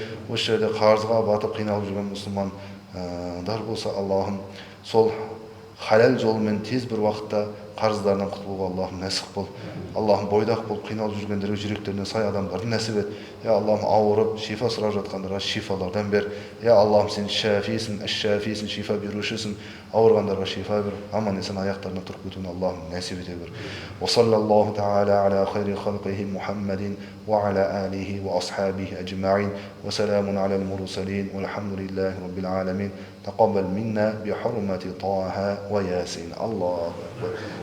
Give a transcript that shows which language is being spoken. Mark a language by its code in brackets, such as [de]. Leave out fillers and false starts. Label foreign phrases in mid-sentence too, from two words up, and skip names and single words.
[kk] Осы жерде қарызға батып қиналып жүрген мұсылмандар болса, Аллахым, сол халал жолымен тез бір уақытта қарыздарынан құтылуға Аллахым нәсіп қыл. Аллахым, бойдақ болып қиналып жүргендерге жүректеріне сай адамдарды нәсіп ет. Аллахым, ауырып шифа сұрап жатқандарға шифалардан бер. Аллахым, сен шафисің, әш-шафисің, шифа берушісің. Ауырғандарға шифа бер, аман есен аяқтарына тұрып кетуін Аллахым нәсіп ете бер. [ar] وصلى الله تعالى على خير خلقه محمد وعلى آله وأصحابه أجمعين وسلام على المرسلين والحمد لله رب العالمين. تقبل منا بحرمة طه وياسين. الله أكبر.